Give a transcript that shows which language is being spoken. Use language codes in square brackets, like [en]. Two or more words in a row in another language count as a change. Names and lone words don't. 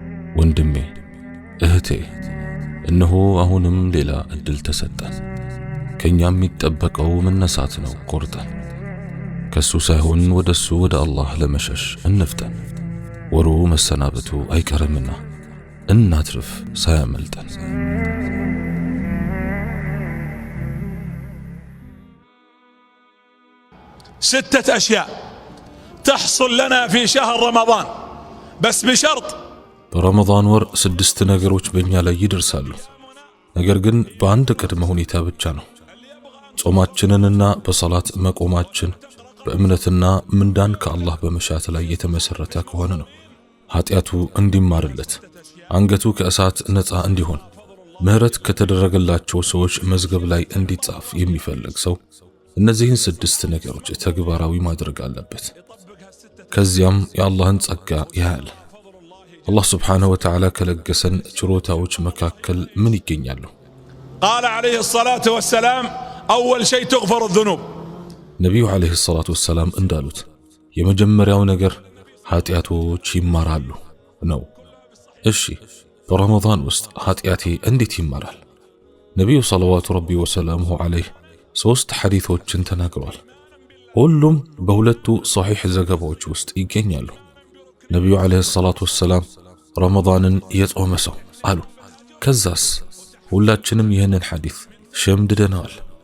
[am] ወንድሜ እህቴ እነሆ አሁንም ሌላ እድል ተሰጠን። ከኛም የሚጠበቀው መነሳት ነው። ቆርጠን ከሱ ሳይሆን ወደሱ ወደ አላህ ለመሸሽ እንፍጠን። ወሩ መሰናበቱ አይቀርምና እናትርፍ ሳያመልጠን። [ar] ستة أشياء تحصل لنا في شهر رمضان بس بشرط [am] በረመዳን ወር 6 ነገሮች በእኛ ላይ ይደርሳሉ። ነገር ግን በአንድ ቅድመ ሁኔታ ብቻ ነው። ጾማችንንና በሰላት መቆማችን በእምነትና ምንዳን ከአላህ በመሻት ላይ የተመሰረተ ከሆነ ነው። ኃጢያቱ እንዲማርለት፣ አንገቱ ከእሳት ነፃ እንዲሆን፣ ምህረት ከተደረገላቸው ሰዎች መዝገብ ላይ እንዲጻፍ የሚፈልግ ሰው እነዚህን 6 ነገሮች ተግባራዊ ማድረግ አለበት። ከዚያም የአላህን ጸጋ ያያል። አላህ [ar] سبحانه وتعالى [am] ከለገሰን ችሮታዎች መካከል ምን ይገኛሉ? [ar] قال عليه الصلاة والسلام أول شيء تغفر الذنوب [am] ነቢዩ [ar] عليه الصلاة والسلام [am] እንዳሉት የመጀመሪያው ነገር ኃጢያቶች ይማራሉ ነው። እሺ በረመዳን ውስጥ ኃጢያቴ እንዴት ይማራል? ነቢዩ [ar] صلوات ربي وسلامه عليه [am] 3 ሐዲቶችን ተናግሯል። ሁሉም በሁለቱ ሶሒሕ ዘገባዎች ውስጥ ይገኛሉ። ነቢዩ [ar] عليه الصلاة والسلام [am] ረመዳንን የጾመ ሰው አሉ። ከዛስ ሁላችንም ይህንን ሐዲት ሸምድደነዋል።